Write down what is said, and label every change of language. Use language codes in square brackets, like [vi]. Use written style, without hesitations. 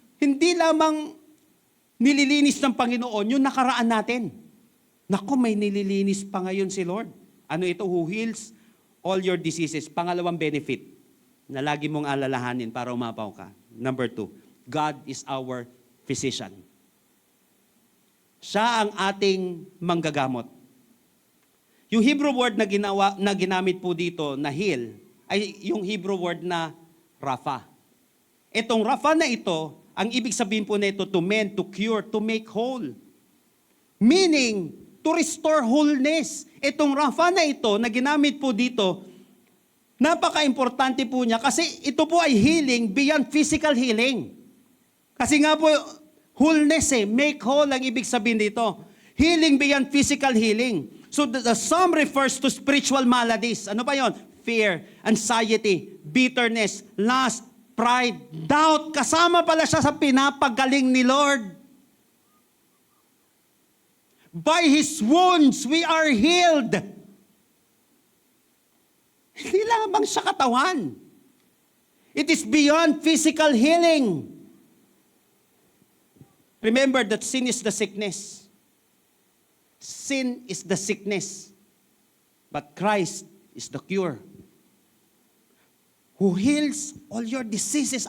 [tl] Hindi lamang nililinis ng Panginoon yung nakaraan natin. Naku, may nililinis pa ngayon si Lord. Ano ito? [en] Who heals all your diseases. [tl] Pangalawang benefit na lagi mong alalahanin para umapaw ka. [en] Number 2, God is our physician. [tl] Siya ang ating manggagamot. Yung Hebrew word na ginamit po dito na heal ay yung Hebrew word na Rapha. Itong Rapha na ito, ang ibig sabihin po na ito, [en] to mend, to cure, to make whole. Meaning, to restore wholeness. [tl] Itong Rapha na ito, na ginamit po dito, napaka-importante po niya kasi ito po ay [en] healing beyond physical healing. [tl] Kasi nga po, [en] wholeness make whole [tl] ang ibig sabihin dito. [en] Healing beyond physical healing. So the psalm refers to spiritual maladies. [tl] Ano ba yon? [en] Fear, anxiety, bitterness, lust, pride, doubt. [tl] Kasama pala siya sa pinapagaling ni Lord. [en] By His wounds, we are healed. [tl] Hindi lamang sa katawan. [en] It is beyond physical healing. Remember that sin is the sickness. Sin is the sickness. But Christ is the cure. Who heals all your diseases.